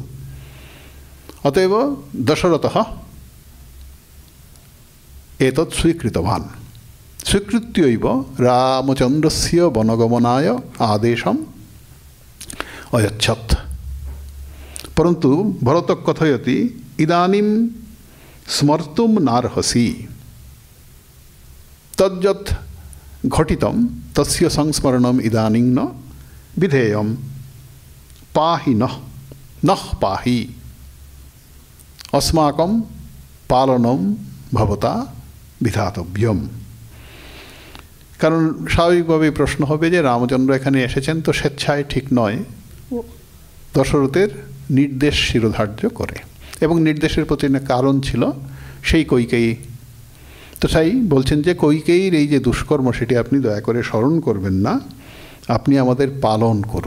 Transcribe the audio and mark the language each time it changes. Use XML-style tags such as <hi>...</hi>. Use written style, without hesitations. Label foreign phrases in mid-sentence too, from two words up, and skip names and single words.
<sa>अतएव दशरथः एतत् स्वीकृतवान्। स्वीकृत्यैव रामचन्द्रस्य वनगमनाय आदेशम् अयच्छत्। परन्तु भरतः कथयति इदानीं স্মর্তুম নার্হসি তজ্জত ঘটিতম তস্য সংস্মরণম ইদানীং ন বিধেয়ম পাহি নঃ পাহি अस्माकं পালনম ভবতা বিধাতব্যম।</sa> <bn>কারণ স্বাভাবিকভাবেই প্রশ্ন হবে যে রামচন্দ্র এখানে এসেছেন তো স্বেচ্ছায় ঠিক নয়, দশরথের নির্দেশ শিরোধার্য করে, এবং নির্দেশের প্রতি কারণ ছিল সেই কৈকেয়ী। তো তাই বলছেন যে কৈকেয়ীর এই যে দুষ্কর্ম সেটি আপনি দয়া করে স্মরণ করবেন না, আপনি আমাদের পালন করুন।</bn>